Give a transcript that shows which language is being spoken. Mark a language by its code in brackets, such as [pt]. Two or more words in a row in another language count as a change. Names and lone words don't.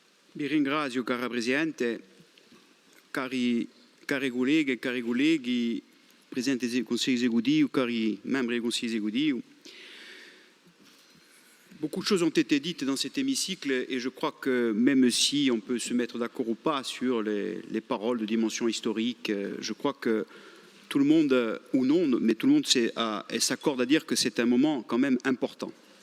[it] Vi ringrazio, cara Presidente, cari colleghe e cari colleghi, Presidente del Consiglio esecutivo, cari membri [fr] du Conseil exécutif. Beaucoup de choses ont été dites dans cet hémicycle et je crois que même si on peut se mettre d'accord ou pas sur les paroles de dimension historique, je crois que tout le monde, ou non, mais tout le monde s'accorde à dire que c'est un moment quand même important.